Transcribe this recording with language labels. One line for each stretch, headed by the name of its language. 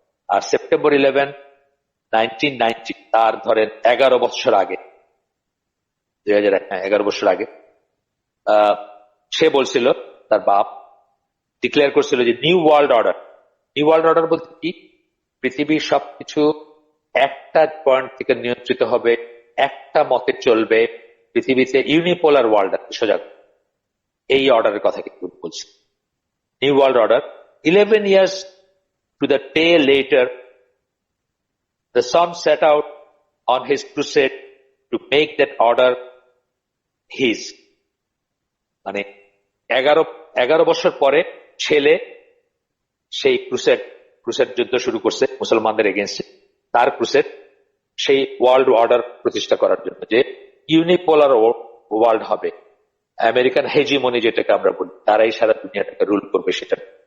Bangla: আর September 11, 1990 তার ধরেন 11 বছর আগে, 2001, 11 বছর আগে সে বলছিল, তার বাপ ডিক্লেয়ার করছিল যে new world order, new world order বলতে কি? পৃথিবীর সবকিছু একটা পয়েন্ট থেকে নিয়ন্ত্রিত হবে, একটা মতে চলবে, পৃথিবীতে ইউনিপোলার ওয়ার্ল্ড সোজা, এই অর্ডারের কথা কিন্তু বলছি।
English: New world order 11 years to the day later, the son set out on his crusade to make that order his.
Bangla: মানে 11 বছর পরে ছেলে সেই ক্রুসেড যুদ্ধ শুরু করছে মুসলমানদের এগেনস্টে। তার ক্রুসেড সেই ওয়ার্ল্ড অর্ডার প্রতিষ্ঠা করার জন্য, যে ইউনিপোলার ওয়ার্ল্ড হবে, আমেরিকান হেজিমনি যেটাকে আমরা বলি, তারাই সারা দুনিয়াটাকে রুল করবে সেটা।